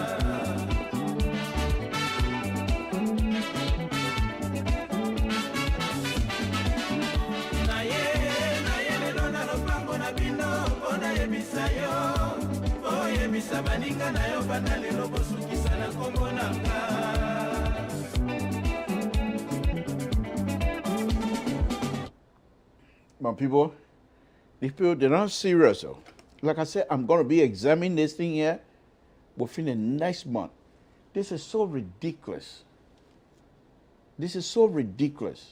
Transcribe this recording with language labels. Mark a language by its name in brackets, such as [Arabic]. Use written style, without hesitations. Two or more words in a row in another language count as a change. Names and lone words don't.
[Lingala] naye lelo na lopango na bino mpo nayebisa yo oyebisa baninga na yo banda lelo bosukisa na kombo nanga [English] My people, these people, they're not serious. Though. Like I said, I'm going to be examining this thing here within the next month. This is so ridiculous. This is so ridiculous.